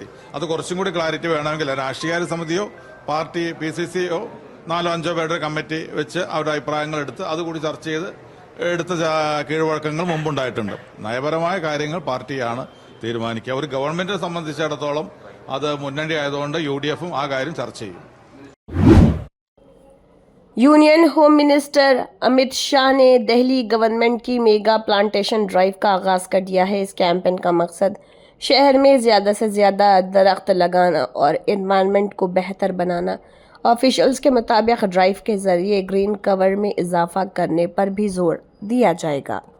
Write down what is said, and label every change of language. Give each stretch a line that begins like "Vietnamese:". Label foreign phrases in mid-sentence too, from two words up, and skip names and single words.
Malayalam: അത് കുറച്ചും കൂടി ക്ലാരിറ്റി വേണമെങ്കിൽ രാഷ്ട്രീയകാര്യ സമിതിയോ പാർട്ടി PCCയോ 4-5 പേരുടെ കമ്മിറ്റി വെച്ച് അവരുടെ അഭിപ്രായങ്ങൾ എടുത്ത് അതുകൂടി ചർച്ച ചെയ്ത് എടുത്ത കീഴ്വഴക്കങ്ങൾ മുമ്പുണ്ടായിട്ടുണ്ട്. നയപരമായ കാര്യങ്ങൾ പാർട്ടിയാണ് തീരുമാനിക്കുക. ഒരു ഗവൺമെന്റിനെ സംബന്ധിച്ചിടത്തോളം അത് മുന്നണി ആയതുകൊണ്ട് UDFും ആ കാര്യം ചർച്ച ചെയ്യും.
English: Union Home Minister
Hindi: अमित शाह ने दिल्ली गवर्नमेंट की
English: mega plantation drive
Hindi: का आगाज कर दिया है। इस कैंपेन का मकसद शहर में ज़्यादा से ज़्यादा दरख्त लगाना और एनवायरनमेंट को बेहतर बनाना। ऑफिशियल्स के मुताबिक ड्राइव के ज़रिए
English: green cover
Hindi: में इजाफा करने पर भी जोर दिया जाएगा।